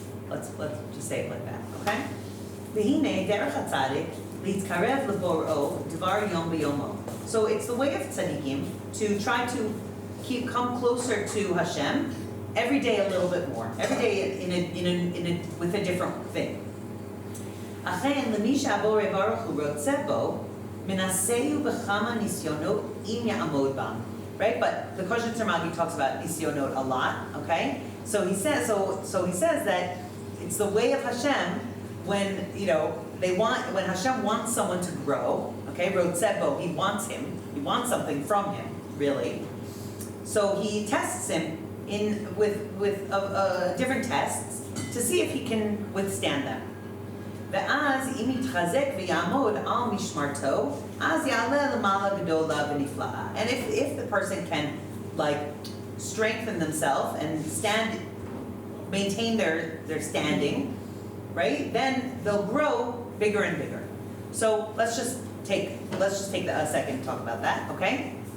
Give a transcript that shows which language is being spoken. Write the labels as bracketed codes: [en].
[en] Let's just say it like that, okay? [he] V'hinei derech hatzadik litzkarev leboro dvar yom b'yomo. [en] So it's the way of tzaddikim to try to come closer to Hashem every day a little bit more. Every day with a different thing. [he] אכן למי שהבורא ברוך הוא רוצה בו, מנסהו בכמה ניסיונות אם יעמוד בם. [en] Right? But the Kosher Tzemagi talks about nisyonot a lot, okay? So he says that it's the way of Hashem when, when Hashem wants someone to grow, okay? Rotzebo, he wants something from him, really. So he tests him with different tests to see if he can withstand them. [he] ואז אם יתחזק ויעמוד על משמרתו, אז יעלה למעלה גדולה ונפלאה. [en] And if the person can strengthen themselves and maintain their standing, right? Then they'll grow bigger and bigger. So let's just take a second to talk about that, okay?